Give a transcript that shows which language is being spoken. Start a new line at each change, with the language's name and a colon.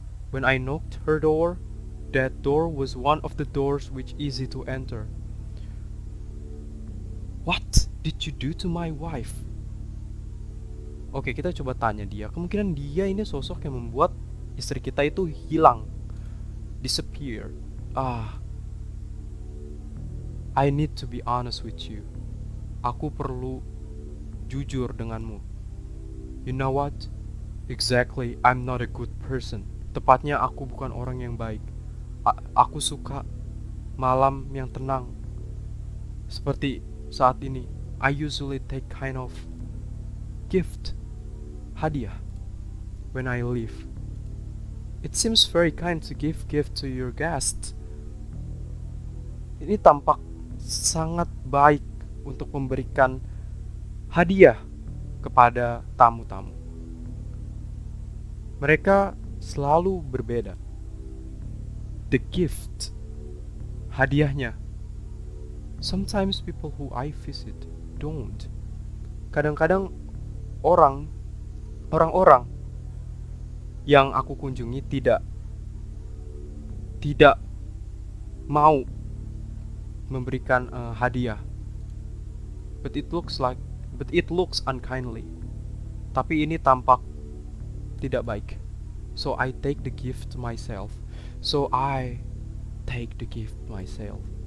English: When I knocked her door, that door was one of the doors which easy to enter. What did you do to my wife?
Indonesian: Oke, kita coba tanya dia. Kemungkinan dia ini sosok yang membuat istri kita itu hilang,
English: disappear. I need to be honest with you.
Indonesian: Aku perlu jujur denganmu.
English: You know what? Exactly, I'm not a good person.
Indonesian: Tepatnya aku bukan orang yang baik. Aku suka malam yang tenang. Seperti saat ini.
English: I usually take kind of gift, hadiah, when I leave. It seems very kind to give gift to your guests.
Indonesian: Ini tampak sangat baik untuk memberikan hadiah kepada tamu-tamu. Mereka selalu berbeda.
English: The gift,
Indonesian: hadiahnya.
English: Sometimes people who I visit don't.
Indonesian: Kadang-kadang orang-orang yang aku kunjungi tidak tidak mau memberikan hadiah.
English: But it looks unkindly.
Indonesian: Tapi ini tampak tidak baik.
English: So I take the gift myself. So I take the gift myself.